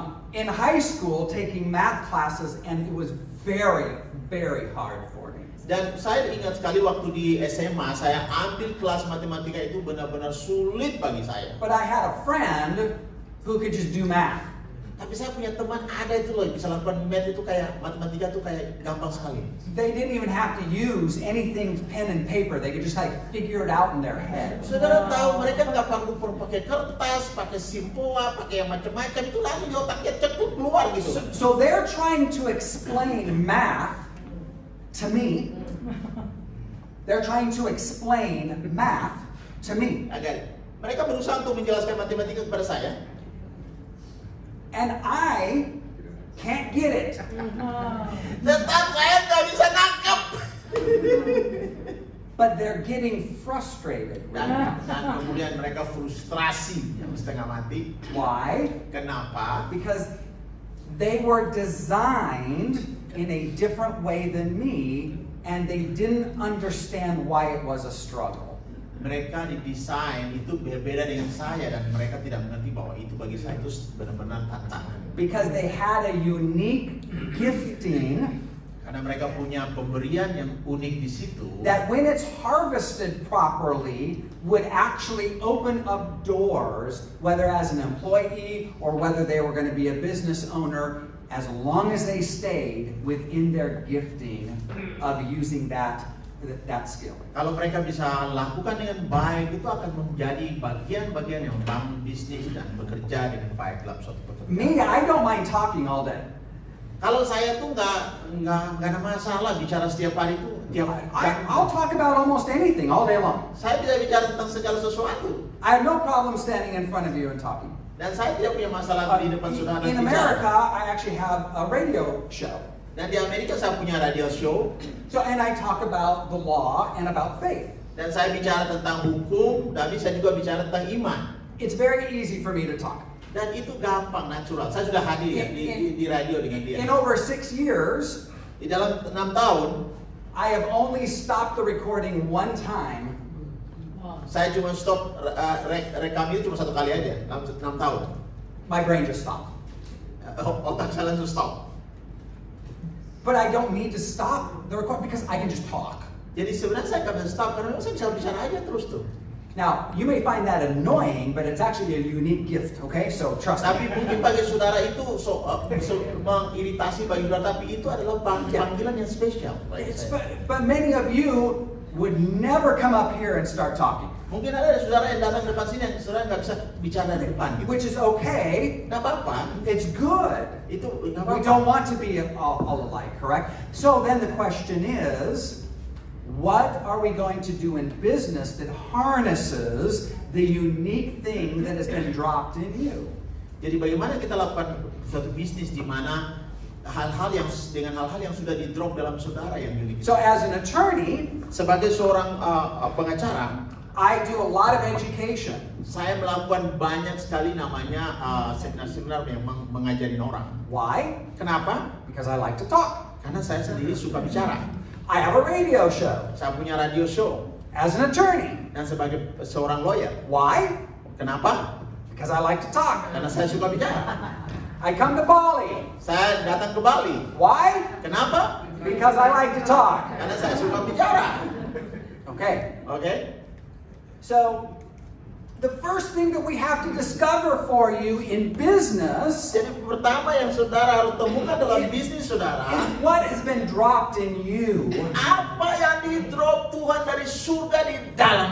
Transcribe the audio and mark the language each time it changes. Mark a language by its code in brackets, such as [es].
[en] in high school taking math classes, and it was very, very hard for me. [id] dan saya ingat sekali waktu di SMA, saya ambil kelas matematika itu benar-benar sulit bagi saya. [en] But I had a friend who could just do math. [id] Tapi saya punya teman ada itu loh, bisa lakukan math itu kayak matematika itu kayak gampang sekali. [en] They didn't even have to use anything pen and paper. They could just like figure it out in their head. [id] Saudara tahu mereka nggak perlu pakai kertas, pakai simpoa, pakai yang macam-macam, itu langsung di otaknya cepat keluar gitu. [en] So they're trying to explain math to me. They're trying to explain math to me. [id] Mereka berusaha untuk menjelaskan matematika kepada saya. [en] And I can't get it. [id] Tetap saya nggak bisa nangkep. [en] But they're getting frustrated. [id] Dan kemudian mereka frustrasi yang setengah mati. [en] Why? [id] Kenapa? [en] Because they were designed in a different way than me, and they didn't understand why it was a struggle. [id] Mereka didesain itu berbeda dengan saya, dan mereka tidak mengerti bahwa itu bagi saya itu benar-benar tantangan. [en] Because they had a unique gifting [id] Karena mereka punya pemberian yang unik di situ. [en] that when it's harvested properly would actually open up doors, whether as an employee or whether they were going to be a business owner, as long as they stayed within their gifting of using that skill. [id] Kalau mereka bisa lakukan dengan baik, itu akan menjadi bagian-bagian yang membangun bisnis dan bekerja dengan baik dalam suatu pekerjaan. [en] Me, I don't mind talking all day. [id] Kalau saya tuh nggak ada masalah bicara setiap hari itu. [en] I'll talk about almost anything all day long. [id] Saya bisa bicara tentang segala sesuatu. [en] I have no problem standing in front of you and talking. [id] Dan saya tidak punya masalah di depan saudara [en] In [id] bicara. [en] America, I actually have a radio show. [id] Dan di Amerika saya punya radio show. [en] So, and I talk about the law and about faith. [id] Dan saya bicara tentang hukum, tapi saya juga bicara tentang iman. [en] It's very easy for me to talk. [id] Dan itu gampang, natural. Saya sudah hadir ya, di radio dengan dia. [en] In over 6 years, [id] Di dalam 6 tahun, [en] I have only stopped the recording one time. [id] saya cuma stop rekam itu cuma 1 kali aja, 6 tahun. [en] My brain just stopped. [id] Otak saya langsung stop. [en] But I don't need to stop the record because I can just talk. [id] Jadi sebenarnya saya nggak bisa stop karena saya bisa bicara aja terus tuh. [en] Now, you may find that annoying, but it's actually a unique gift, okay? So trust [id] Tapi [en] me. [id] mungkin bagi saudara itu mengiritasi bagi saudara, tapi itu adalah panggilan yang spesial. [en] But many of you would never come up here and start talking, [id] Mungkin ada saudara yang datang ke depan sini yang saudara nggak bisa bicara di depan gitu. [en] which is okay. [id] Nggak apa-apa. [en] It's good. [id] Itu nggak [en] We [id] apa-apa. [en] don't want to be all alike, correct? So then the question is, what are we going to do in business that harnesses the unique thing that has been dropped in you? [id] Jadi bagaimana kita lakukan suatu bisnis di mana hal-hal yang sudah di drop dalam saudara yang unik. [en] So as an attorney, [id] Sebagai seorang pengacara, [en] I do a lot of education. [id] saya melakukan banyak sekali namanya seminar-seminar yang mengajarin orang. [en] Why? [id] Kenapa? [en] Because I like to talk. [id] Karena saya sendiri suka bicara. [en] I have a radio show. [id] Saya punya radio show. [en] As an attorney. [id] Dan sebagai seorang lawyer. [en] Why? [id] Kenapa? [en] Because I like to talk. [id] Karena saya suka bicara. [en] I come to Bali. [id] Saya datang ke Bali. [en] Why? [id] Kenapa? [en] Because I like to talk. [id] Karena saya suka bicara. [en] Okay. [id] Oke? [en] So, the first thing that we have to discover for you in business [id] Jadi pertama yang saudara harus temukan dalam bisnis saudara, [en] is what has been dropped in you [id] apa yang di-drop Tuhan dari surga di dalam